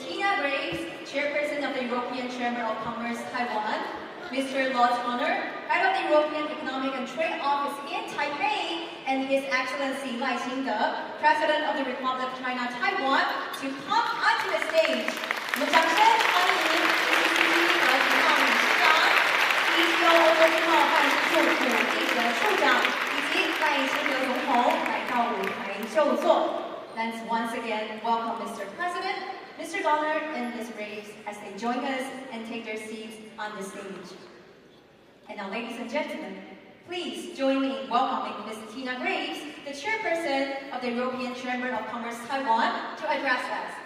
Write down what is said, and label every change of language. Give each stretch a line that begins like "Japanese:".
English: Tina Graves, Chairperson of the European Chamber of Commerce, Taiwan, Mr. Lord Honor, Head of the European Economic and Trade Office in Taipei, and His Excellency Lai Ching-te, President of the Republic of China, Taiwan, to come onto the stage.
Chinese: 我们掌声欢迎 ECCT 和经贸理事长、TCO 欧洲经贸办事处副记者处长以及赖清德总统来到舞台就座。
English: Let's once again welcome Mr. President, Mr. Donner, and Ms. Graves as they join us and take their seats on the stage. And now, ladies and gentlemen, please join me in welcoming Ms. Tina Graves, the Chairperson of the European Chamber of Commerce Taiwan, to address us.